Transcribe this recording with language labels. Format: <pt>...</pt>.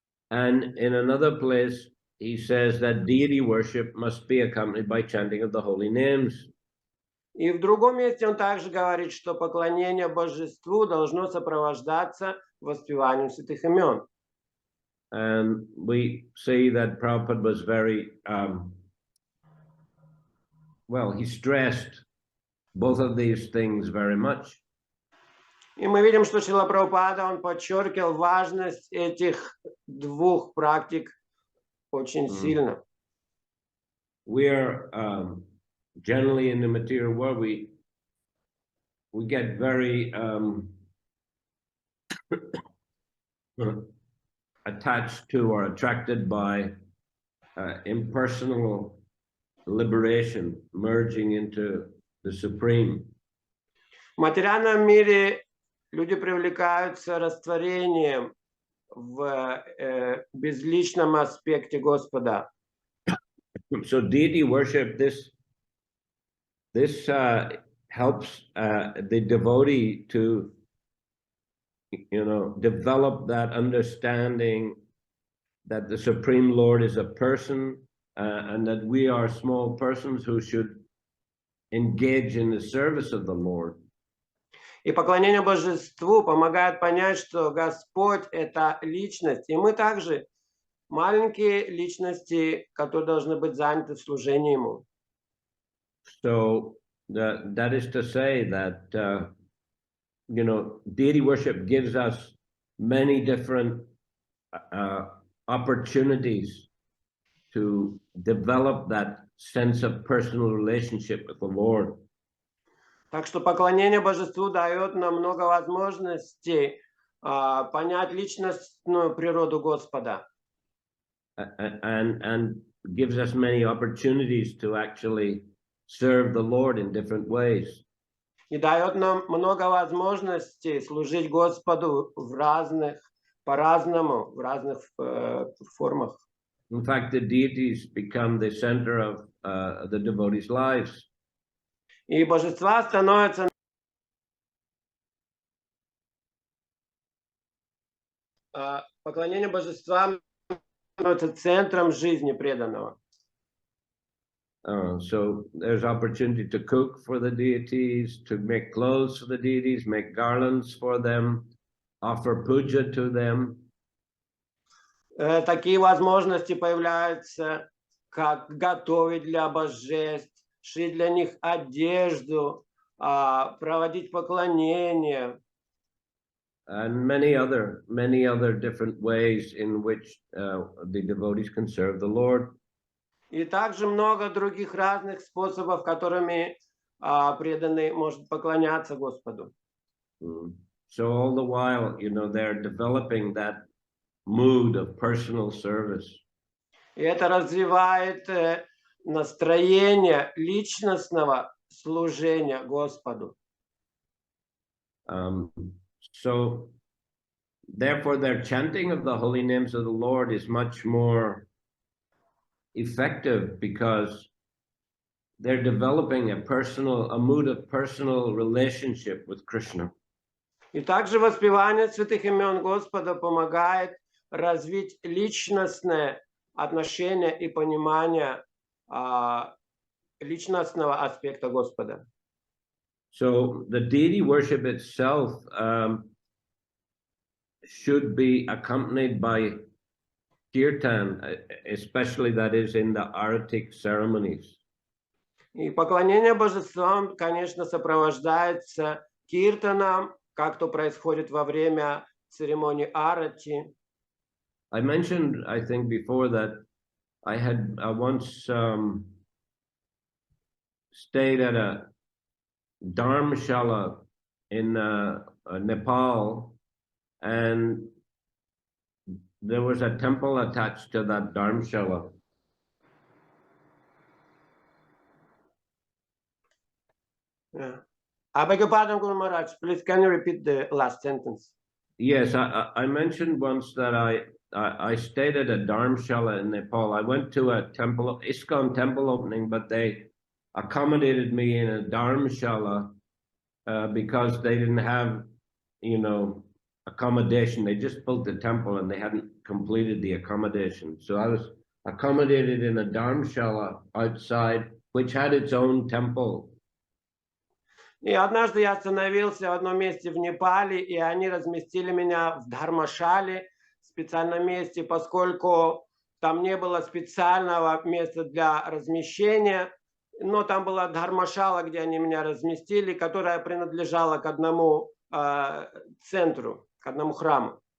<en>And in another place, he says that deity worship must be accompanied by chanting of the holy names.</en> <ru>И в другом месте он также говорит, что поклонение божеству должно сопровождаться воспеванием святых имен.</ru> <en>And we see that Prabhupada was very, well, he stressed both of these things very much.</en> <ru>И мы видим, что Шрила Прабхупада, он подчеркивал важность этих двух практик очень сильно.</ru> <en>We are generally in the material world, we get very attached to or attracted by impersonal liberation, merging into the Supreme.</en> <ru>В материальном мире люди привлекаются растворением в безличном аспекте Господа.</ru> <en>So deity worship, this helps the devotee to, develop that understanding that the Supreme Lord is a person and that we are small persons who should engage in the service of the Lord.</en> <ru>И поклонение божеству помогает понять, что Господь — это личность, и мы также маленькие личности, которые должны быть заняты в служении Ему.</ru> <en>So that is to say that, deity worship gives us many different opportunities to develop that sense of personal relationship with the Lord.</en> <ru>Так что поклонение божеству дает нам много возможностей понять личностную природу Господа.</ru> <en>And gives us many opportunities to actually serve the Lord in different ways.</en> <ru>И дает нам много возможностей служить Господу по-разному, в разных формах.</ru> <en>In fact, the deities become the center of the devotees' lives.</en> <ru>И божества становятся поклонение божествам становится центром жизни преданного.</ru> <en>So there's opportunity to cook for the deities, to make clothes for the deities, make garlands for them, offer puja to them.</en> <ru>Такие возможности появляются, как готовить для божеств, шить для них одежду, проводить поклонение.</ru> <en>And many other different ways in which the devotees can serve the Lord.</en> <ru>И также много других разных способов, которыми преданный может поклоняться Господу.</ru> <en>So all the while, they're developing that mood of personal service.</en> <ru>И это развивает настроение личностного служения Господу.</ru> <en>So therefore, their chanting of the holy names of the Lord is much more effective because they're developing a mood of personal relationship with Krishna.</en> <ru>И также воспевание святых имен Господа помогает развить личностное отношение и понимание личностного аспекта Господа.</ru> <en>So the deity worship itself should be accompanied by kirtan, especially that is in the Aratic ceremonies.</en> <ru>И поклонение божествам, конечно, сопровождается киртаном, как то происходит во время церемонии арати.</ru> <en>I mentioned, I think, before that I had once stayed at a Dharmshala in Nepal, and there was a temple attached to that Dharmshala. I beg your pardon, Guru Maharaj. Please, can you repeat the last sentence? Yes, I mentioned once that I stayed at a Dharamshala in Nepal. I went to a temple, ISKCON temple opening, but they accommodated me in a Dharamshala because they didn't have, accommodation. They just built the temple and they hadn't completed the accommodation. So I was accommodated in a Dharamshala outside, which had its own temple.</en> <ru>И однажды я остановился в одном месте в Непале, и они разместили меня в Дхармашале, в специальном месте, поскольку там не было специального места для размещения, но там была Дхармашала, где они меня разместили, которая принадлежала к одному центру, к одному храму.</ru>